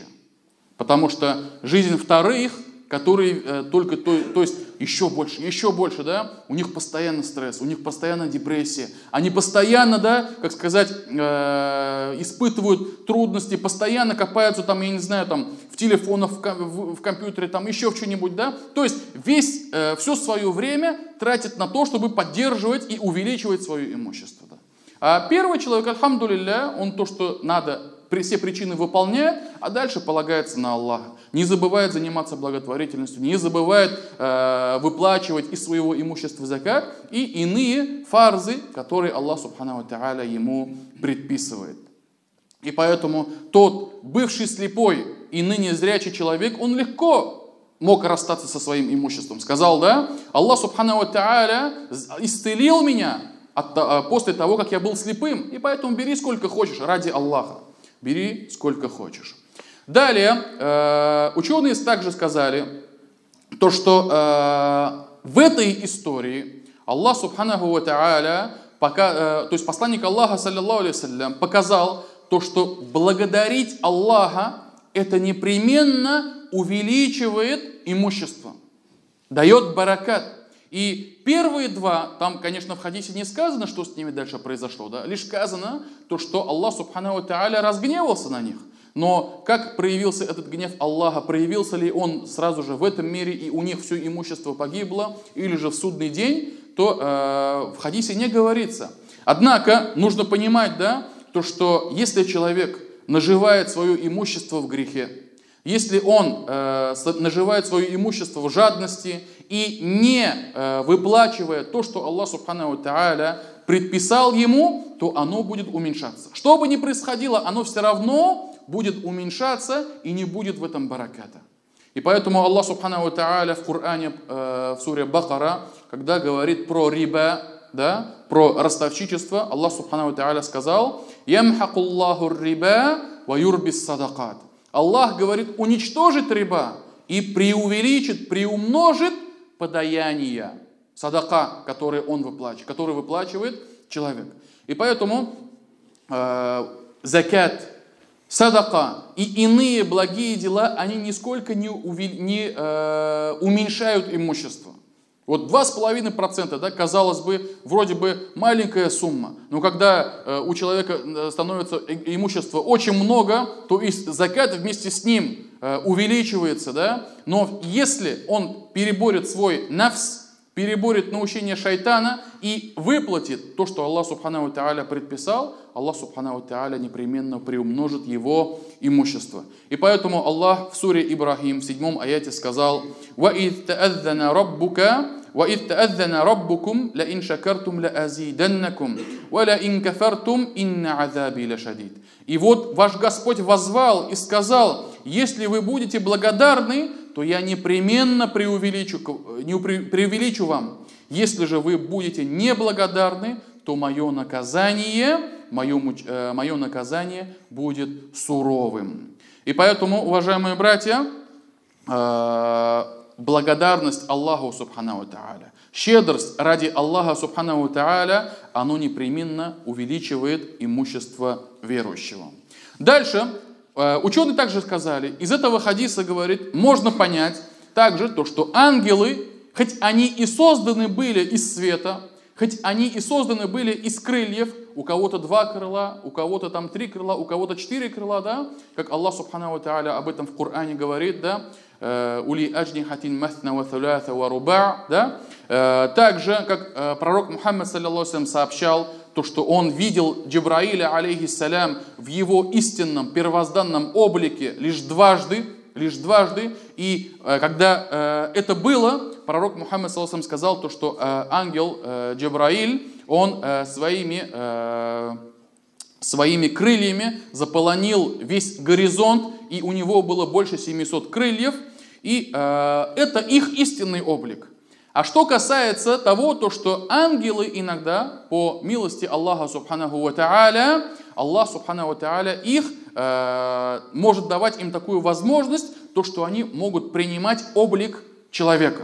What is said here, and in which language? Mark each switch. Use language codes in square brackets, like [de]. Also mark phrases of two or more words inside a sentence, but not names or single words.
[ru] Потому что жизнь вторых, которые только, то есть еще больше, да, у них постоянно стресс, у них постоянно депрессия, они постоянно, да, как сказать, испытывают трудности, постоянно копаются там, я не знаю, там, в телефонах, в компьютере, там, еще в что-нибудь, да, то есть все свое время тратят на то, чтобы поддерживать и увеличивать свое имущество, да. А первый человек, альхамдулилля, он то, что надо, все причины выполняет, а дальше полагается на Аллаха. Не забывает заниматься благотворительностью, не забывает выплачивать из своего имущества закат и иные фарзы, которые [ar] الله سبحانه وتعالى [ru] ему предписывает. И поэтому тот бывший слепой и ныне зрячий человек, он легко мог расстаться со своим имуществом. Сказал, да, [ar] الله سبحانه وتعالى [ru] исцелил меня после того, как я был слепым, и поэтому бери сколько хочешь ради Аллаха. Бери сколько хочешь. Далее, ученые также сказали, то, что в этой истории [ar] الله سبحانه وتعالى, [ru] то есть посланник Аллаха, [ar] صلى الله عليه وسلم, [ru] показал то, что благодарить Аллаха это непременно увеличивает имущество, дает баракат. И первые два, там, конечно, в хадисе не сказано, что с ними дальше произошло, да? Лишь сказано то, что [ar] الله سبحانه وتعالى [ru] разгневался на них. Но как проявился этот гнев Аллаха, проявился ли он сразу же в этом мире и у них все имущество погибло, или же в судный день, то в хадисе не говорится. Однако нужно понимать, да, то, что если человек наживает свое имущество в грехе, если он наживает свое имущество в жадности и не выплачивает то, что [ar] الله سبحانه وتعالى [ru] предписал ему, то оно будет уменьшаться. Что бы ни происходило, оно все равно будет уменьшаться и не будет в этом бараката. И поэтому [ar] الله سبحانه وتعالى [ru] в Коране, в суре Бакара, когда говорит про риба, да, про ростовщичество, [ar] الله سبحانه وتعالى сказал: «يمحق الله الربا ويربي الصدقات». [ru] Аллах говорит, уничтожит риба и преувеличит, приумножит подаяние, садака, который выплачивает человек. И поэтому закат, садака и иные благие дела, они нисколько не уменьшают имущество. Вот 2,5%, да, казалось бы, вроде бы маленькая сумма. Но когда у человека становится имущество очень много, то и закат вместе с ним увеличивается. Да? Но если он переборет свой нафс, переборет научение шайтана и выплатит то, что [ar] الله سبحانه وتعالى [ru] предписал, [ar] الله سبحانه وتعالى [ru] непременно приумножит его имущество. И поэтому Аллах в суре Ибрахим в 7 аяте сказал: [ar] «وإذ تأذن ربك, وَإِذْ تَأَذَّنَ رَبُّكُمْ لَإِنْ شَكَرْتُمْ لَأَزِيدَنَّكُمْ وَلَإِنْ كَفَرْتُمْ إِنَّ عَذَابِي لَشَدِيدٌ». [ru] И вот ваш Господь воззвал и сказал: если вы будете благодарны, то я непременно преувеличу вам. Если же вы будете неблагодарны, то мое наказание будет суровым. И поэтому, уважаемые братья, благодарность [ar] الله سبحانه وتعالى, [ru] щедрость ради [ar] الله سبحانه وتعالى, [ru] оно непременно увеличивает имущество верующего. Дальше ученые также сказали, из этого хадиса, говорит, можно понять также то, что ангелы, хоть они и созданы были из света, хоть они и созданы были из крыльев, у кого-то 2 крыла, у кого-то там 3 крыла, у кого-то 4 крыла, да, как [ar] الله سبحانه وتعالى [ru] об этом в Коране говорит, да, [ar] أولي أجنحة مثنى وثلاث ورباع', [ru] да, также, как пророк Мухаммад [ar] صلى الله عليه وسلم [ru] сообщал, то, что он видел Джибраиля алейхиссалям в его истинном первозданном облике лишь дважды лишь дважды. И когда это было, пророк Мухаммад [ar] صلى الله عليه وسلم [ru] сказал, то, что ангел Джабраиль, он своими крыльями заполонил весь горизонт, и у него было больше 700 крыльев, и это их истинный облик. А что касается того, то, что ангелы иногда, по милости [ar] الله سبحانه وتعالى, الله سبحانه وتعالى [ru] их может давать им такую возможность, то, что они могут принимать облик человека.